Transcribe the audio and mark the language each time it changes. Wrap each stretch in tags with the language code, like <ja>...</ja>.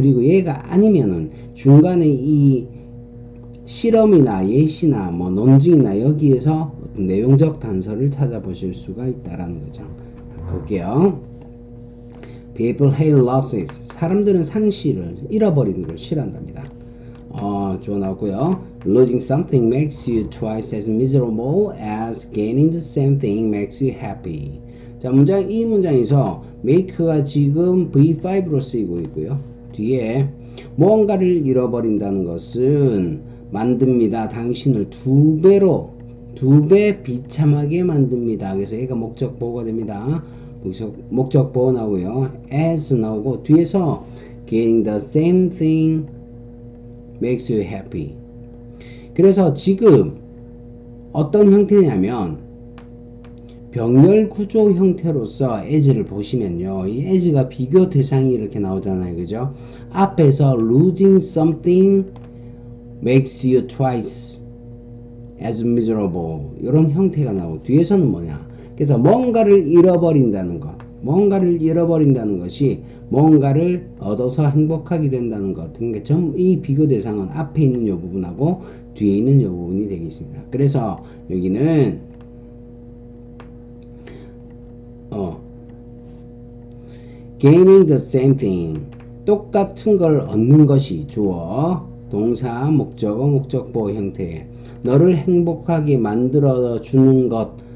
<ko>그리고 얘가 아니면은 중간에 이 실험이나 예시나 뭐 논증이나 여기에서 어떤 내용적 단서를 찾아보실 수가 있다라는 거죠. 볼게요.</ko> <en>People hate losses.</en> <ko>사람들은 상실을, 잃어버리는 걸 싫어한답니다. 주어 나오고요.</ko> <en>Losing something makes you twice as miserable as gaining the same thing makes you happy.</en> <ko>자, 이 문장에서 make가 지금 V5로 쓰이고 있고요. 뒤에 무언가를 잃어버린다는 것은 만듭니다. 당신을 두 배 비참하게 만듭니다. 그래서 얘가 목적 보호가 됩니다. 여기서 목적 보호 나오고요.</ko> <en>as</en> <ko>나오고 뒤에서</ko> <en>getting the same thing makes you happy.</en> <ko>그래서 지금 어떤 형태냐면 병렬 구조 형태로서 as를 보시면요. 이 as가 비교 대상이 이렇게 나오잖아요. 그죠? 앞에서</ko> <en>losing something makes you twice as miserable.</en> <ko>이런 형태가 나오고 뒤에서는 뭐냐? 그래서 뭔가를 잃어버린다는 것, 뭔가를 잃어버린다는 것이 뭔가를 얻어서 행복하게 된다는 것. 그러니까 이 비교 대상은 앞에 있는 이 부분하고 뒤에 있는 이 부분이 되겠습니다. 그래서 여기는</ko> <en>gaining the same thing,</en> <ko>똑같은 걸 얻는 것이 주어, 동사, 목적어, 목적보호 형태, 너를 행복하게 만들어 주는 것.</ko>